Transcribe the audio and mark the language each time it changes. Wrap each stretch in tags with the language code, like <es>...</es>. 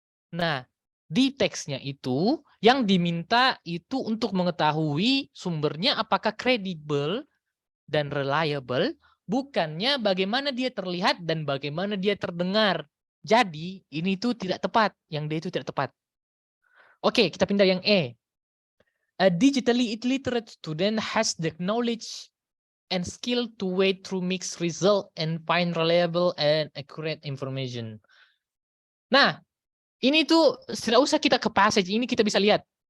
<id>Nah, di teksnya itu yang diminta itu untuk mengetahui sumbernya apakah credible dan reliable, bukannya bagaimana dia terlihat dan bagaimana dia terdengar. Jadi, ini tuh tidak tepat. Yang D itu tidak tepat. Oke, kita pindah yang E.</id> <en>A digitally illiterate student has the knowledge and skill to wade through mixed result and find reliable and accurate information.</en> <id>Nah, ini tuh tidak usah kita ke passage, ini kita bisa lihat.</id>